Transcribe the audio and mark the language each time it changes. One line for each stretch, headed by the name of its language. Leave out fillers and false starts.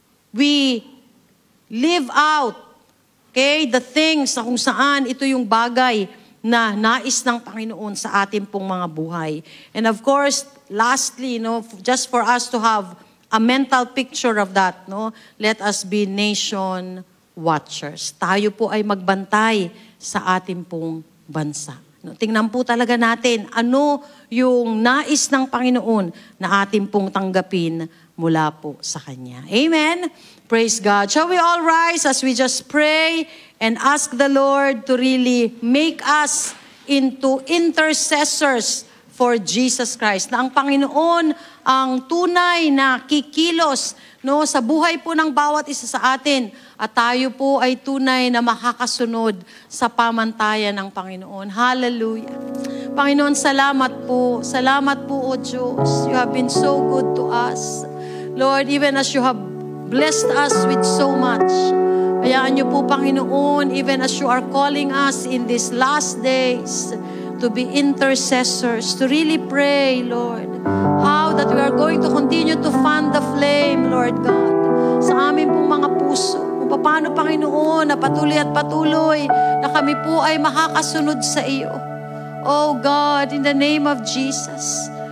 English: We live out, okay, the things
Filipino: na kung saan ito yung bagay na nais ng Panginoon sa ating pong mga buhay.
English: And of course, lastly, no, just for us to have a mental picture of that, no, let us be nation watchers.
Filipino: Tayo po ay magbantay sa ating pong bansa. No, tingnan po talaga natin ano yung nais ng Panginoon na ating pong tanggapin mula po sa Kanya. Amen? Praise God.
English: Shall we all rise as we just pray and ask the Lord to really make us into intercessors for Jesus Christ.
Filipino: Na ang Panginoon ang tunay na kikilos, no, sa buhay po ng bawat isa sa atin. At tayo po ay tunay na makakasunod sa pamantayan ng Panginoon. Hallelujah. Panginoon, salamat po. Salamat po, O Diyos.
English: You have been so good to us. Lord, even as you have blessed us with so much,
Filipino: hayaan niyo po, Panginoon,
English: even as you are calling us in these last days to be intercessors, to really pray, Lord, how that we are going to continue to fan the flame, Lord God,
Filipino: sa amin pong mga puso. Kung paano, Panginoon, na patuloy at patuloy na kami po ay makakasunod sa iyo.
English: Oh God, in the name of Jesus.